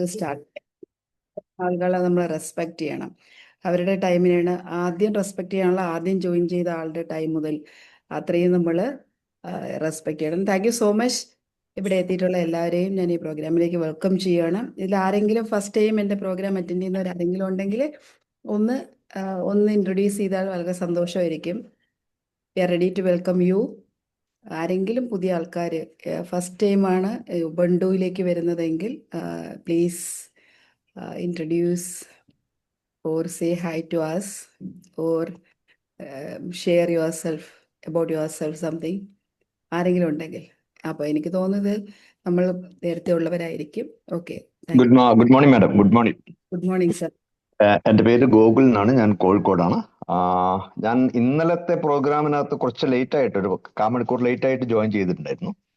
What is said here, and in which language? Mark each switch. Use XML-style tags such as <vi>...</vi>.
<ml>Start ആളുകളെ നമ്മൾ respect ചെയ്യണം. അവരുടെ ടൈമിനാണ് ആദ്യം റെസ്പെക്ട് ചെയ്യാനുള്ള ആദ്യം ജോയിൻ ചെയ്ത ആളുടെ ടൈം മുതൽ അത്രയും നമ്മൾ റെസ്പെക്ട് ചെയ്യണം.</ml> <en>Thank you so much.</en> <ml>ഇവിടെ എത്തിയിട്ടുള്ള എല്ലാവരെയും ഞാൻ ഈ പ്രോഗ്രാമിലേക്ക് വെൽക്കം ചെയ്യണം. ഇതിൽ ആരെങ്കിലും ഫസ്റ്റ് ടൈം എൻ്റെ പ്രോഗ്രാം അറ്റൻഡ് ചെയ്യുന്നവർ ആരെങ്കിലും ഉണ്ടെങ്കിൽ ഒന്ന് ഒന്ന് ഇൻട്രൊഡ്യൂസ് ചെയ്താൽ വളരെ സന്തോഷമായിരിക്കും.</ml> <en>We are ready to welcome you.</en> <ml>ആരെങ്കിലും പുതിയ ആൾക്കാർ ഫസ്റ്റ് ടൈമാണ് ഉബണ്ടുവിലേക്ക് വരുന്നതെങ്കിൽ please</ml> <en>introduce or say hi to us or share yourself about yourself something.</en> <ml>ആരെങ്കിലും ഉണ്ടെങ്കിൽ അപ്പോൾ എനിക്ക് തോന്നുന്നത് നമ്മൾ നേരത്തെ ഉള്ളവരായിരിക്കും. Okay,</ml> <en>Good morning madam. Good morning. Good morning sir.</en> <ml>എൻ്റെ പേര് ഗോകുൽ എന്നാണ്. ഞാൻ കോഴിക്കോടാണ്. ഞാൻ ഇന്നലത്തെ പ്രോഗ്രാമിനകത്ത് കുറച്ച് ലേറ്റ് ആയിട്ട് ഒരു 1/4 മണിക്കൂർ ലേറ്റ് ആയിട്ട് ജോയിൻ ചെയ്തിട്ടുണ്ടായിരുന്നു.</ml>